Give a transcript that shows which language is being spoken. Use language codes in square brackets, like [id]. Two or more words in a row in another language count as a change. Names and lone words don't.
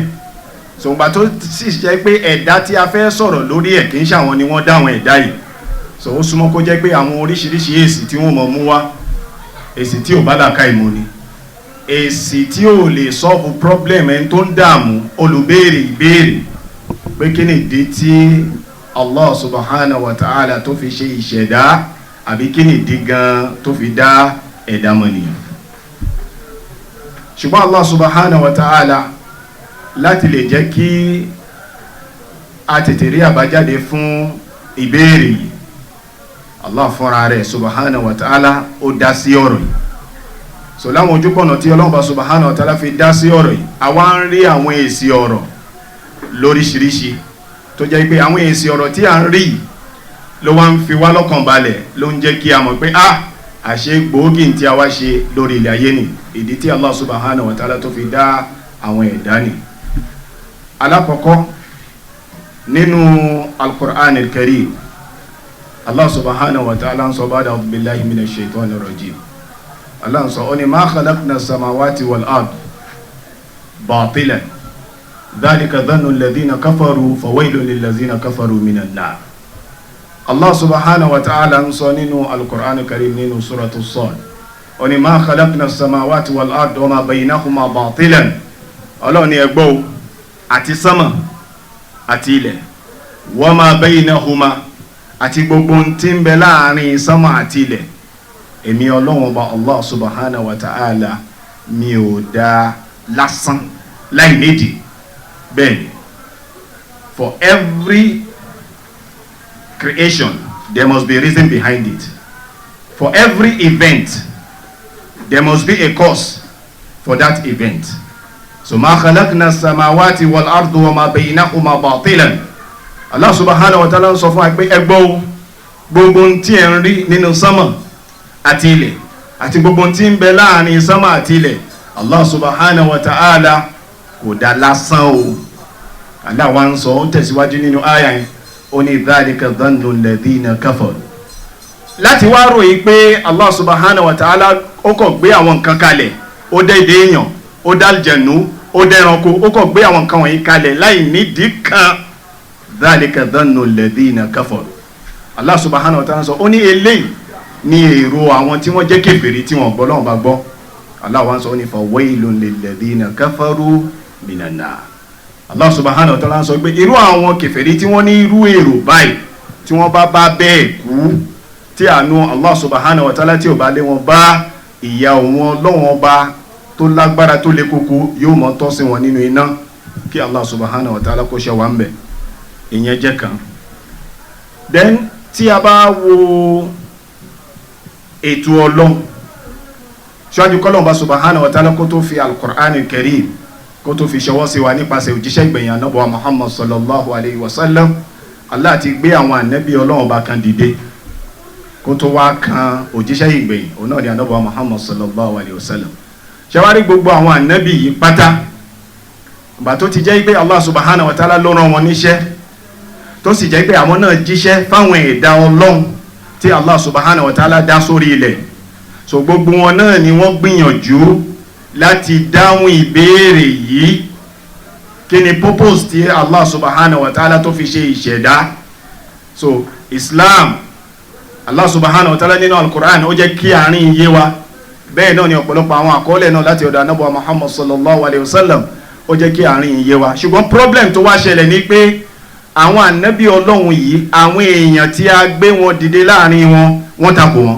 [yo] So ìgbà tó sì jẹ́ pé ẹ̀dá tí a fẹ́ sọ̀rọ̀ lórí ẹ̀ kì í ṣàwọn ni wọ́n dá àwọn ẹ̀dá yìí. So ó súnmọ́ kó jẹ́ pé àwọn oríṣiríṣi èsì tí wọ́n mọ̀ mú wá, èsì tí ò bá làákàyè mu ni, èsì tí ò lè [en] solve problem [yo] ẹni tó ń dààmú olùbéèrè ìbéèrè pé kí ni ìdí tí Allah [ar] سبحانه وتعالى [yo] tó fi ṣe ìṣẹ̀dá, àbí kí ni ìdí gan tó fi dá ẹ̀dá mọ̀nìyàn. Ṣùgbọ́n Allah [ar] سبحانه وتعالى [yo] láti lè jẹ́ kí a tètè rí àbájáde fún ìbéèrè yìí, Allah fúnra rẹ̀ [ar] سبحانه وتعالى [yo] ó dá sí ọ̀rọ̀ yìí. So láwọn ojúpọ̀nà tí Ọlọ́run [ar] سبحانه وتعالى [yo] fi dá sí ọ̀rọ̀ yìí, a wá ń rí àwọn èsì ọ̀rọ̀ lóríṣiríṣi tó jẹ́ pé àwọn èsì ọ̀rọ̀ tí a ń rí ló wá ń fi wá lọ́kàn balẹ̀, ló ń jẹ́ kí a mọ̀ pé àṣẹ gbòógì tí a wá ṣe lórí ilẹ̀ ayé ni, ìdí tí Allah [ar] سبحانه وتعالى [yo] tó fi dá àwọn ẹ̀dá ni. Alákọ̀ọ́kọ́ nínú [ar] القرآن الكريم, [yo] Allah [ar] سبحانه وتعالى [yo] ń sọ [ar] بعد أعوذ بالله من الشيطان الرجيم. Allah [yo] ń sọ ó ní [ar] ما خلقنا السماوات والأرض باطلا ذلك ظن الذين كفروا فويل للذين كفروا من النار. [yo] Allah [ar] سبحانه وتعالى [yo] ń sọ nínú [ar] القرآن الكريم [yo] nínú [ar] سورة ص, [yo] ó ní [ar] ما خلقنا السماوات والأرض وما بينهما باطلا. [yo] Allah ní ẹgbọ́ àti sánmà àti ilẹ̀, [ar] وما بينهما [yo] àti gbogbo tí ń bẹ láàrin sánmà àti ilẹ̀, èmi Ọlọ́hun Ọba Allah [ar] سبحانه وتعالى [yo] mi ò dá lásán láì nídìí. Bẹ́ẹ̀ni, [en] for every creation there must be a reason behind it. For every event there must be a cause for that event. [ar] So ما خلقنا السماوات والأرض وما بينهما باطلا. [yo] Allah [ar] سبحانه وتعالى [yo] sọ fún wa pé ẹgbọ́ gbogbo tí ẹ ń rí nínú sánmà àti ilẹ̀ àti gbogbo tí ń bẹ láàrin sánmà àti ilẹ̀, Allah [ar] سبحانه وتعالى [yo] kò dá lásán o. Allah wá ń sọ, ó tẹ̀síwájú nínú àyà yẹn, ó ní [ar] ذلك ظن الذين كفروا. [yo] Láti wá ròyìn pé Allah [ar] سبحانه وتعالى [yo] ó kọ̀ gbé àwọn nǹkan kalẹ̀, ó dá èdè èèyàn, ó dá àlùjànnú, ó dá ẹranko, ó kọ̀ gbé àwọn nǹkan wọ̀nyí kalẹ̀ láì nídìí kan. [ar] ذلك ظن الذين كفروا. [yo] Allah [ar] سبحانه وتعالى [yo] sọ, ó ní eléyìí ní èrò àwọn tí wọ́n jẹ́ kèfèrí tí wọ́n gbọ́ Ọlọ́run bá gbọ́. Allah wá ń sọ, ó ní [ar] فويل للذين كفروا من النار. [yo] Allah [ar] سبحانه وتعالى [yo] sọ pé irú àwọn kèfèrí tí wọ́n ní irú èrò báyìí, tí wọ́n bá bẹ́ẹ̀ kú, tí àánú Allah [ar] سبحانه وتعالى [yo] tí ò bá lé wọn bá, ìyà wọn Ọlọ́run Ọba tó lágbára tó lé koko yóò mọ́ tọ́ sí wọn nínú iná, kí Allah subhanahu wa ta'ala kó ṣe wá ń bẹ̀. Ìyẹn jẹ́ kan. Then tí a bá wo ètò Ọlọ́run ṣáájú k'Ọlọ́run bá [ar] سبحانه وتعالى [yo] kó tó fi [ar] القرآن الكريم [yo] kó tó fi ṣọwọ́ sí wa nípasẹ̀ òjíṣẹ́ ìgbẹ̀yìn Ànábì wa Muhammad [ar] صلى الله عليه وسلم, [yo] Allah ti gbé àwọn ànábì Ọlọ́run bá kan dìde kó tó wá kan òjíṣẹ́ ìgbẹ̀yìn, òun náà ni Ànábì wa Muhammad [ar] صلى الله عليه وسلم. [yo] ṣàwárí gbogbo àwọn ànábì yìí pátá, ìgbà tó ti jẹ́ pé Allah [ar] سبحانه وتعالى [yo] ló rán wọn níṣẹ́, tó sì jẹ́ pé àwọn náà jíṣẹ́ fáwọn ẹ̀dá Ọlọ́run tí Allah [ar] سبحانه وتعالى [yo] dá sórí ilẹ̀. So gbogbo wọn náà ni wọ́n gbìyànjú láti dáhùn ìbéèrè yìí, kí ni purpose tí Allah [ar] سبحانه وتعالى [yo] tó fi ṣe ìṣẹ̀dá. So Islam, Allah [ar] سبحانه وتعالى [yo] nínú al-Qur'an ó jẹ́ kí àárín yé wa, bẹ́ẹ̀ náà ni ọ̀pọ̀lọpọ̀ àwọn àkọọ́lẹ̀ náà láti ọ̀dọ̀ Ànábì wa Muhammad [ar] صلى الله عليه وسلم [yo] ó jẹ́ kí àárín yé wa. Ṣùgbọ́n problem tó wá ṣẹlẹ̀ ní pé àwọn ànábì Ọlọ́run yìí, àwọn èèyàn tí a gbé wọn dìde láàrin wọn, wọ́n takò wọn.